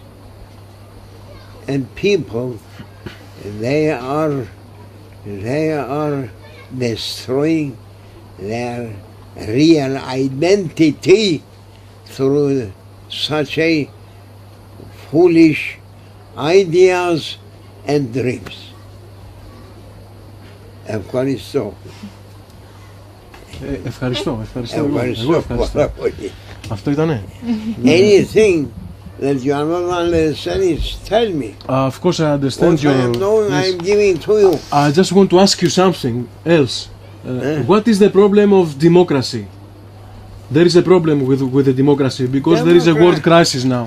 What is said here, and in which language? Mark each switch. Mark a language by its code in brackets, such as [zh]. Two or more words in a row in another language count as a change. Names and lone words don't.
[en] And people, they are destroying their real identity through such a foolish ideas and dreams. [el] Ευχαριστώ. Ευχαριστώ. Ευχαριστώ. Αυτό ήτανε. [en] Anything that you are not understanding, tell me. Of course I understand What I am knowing, I am giving to you. I just want to ask you something else. What is the problem of democracy? There is a problem with the democracy because there is a world crisis now.